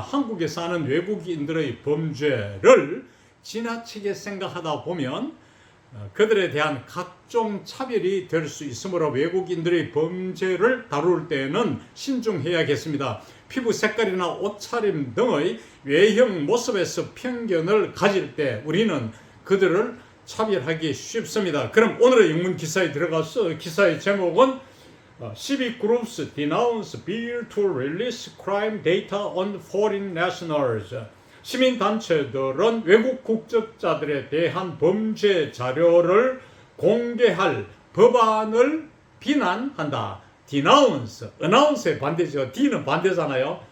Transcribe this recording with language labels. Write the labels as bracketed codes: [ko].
[ko] 한국에 사는 외국인들의 범죄를 지나치게 생각하다 보면 그들에 대한 각종 차별이 될 수 있으므로 외국인들의 범죄를 다룰 때에는 신중해야겠습니다. 피부 색깔이나 옷차림 등의 외형 모습에서 편견을 가질 때 우리는 그들을 차별하기 쉽습니다. 그럼 오늘의 영문 기사에 들어가서 기사의 제목은 [en] Civic Groups Denounce Bill to Release Crime Data on Foreign Nationals. [ko] 시민단체들은 외국 국적자들에 대한 범죄 자료를 공개할 법안을 비난한다. Denounce, announce의 반대죠. D는 반대잖아요.